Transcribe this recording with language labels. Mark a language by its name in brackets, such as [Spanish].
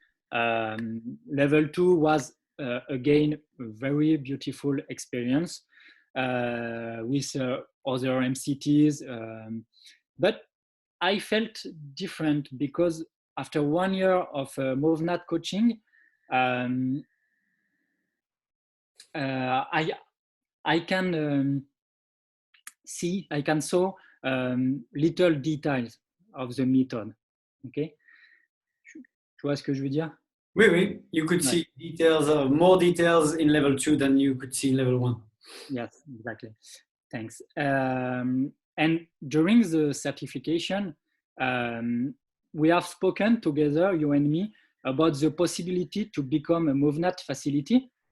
[English] Level 2 was again a very beautiful experience with other MCTs, but I felt different because after 1 year of MOVNAT coaching, I can see, I can saw little details of the method. [French] Okay, tu vois ce que je veux dire? Oui, oui. [English] You could see details, more details in level 2 than you could see in level 1. Yes, exactly. Thanks. And during the certification, we have spoken together, you and me, about the possibility to become a MOVNAT facility.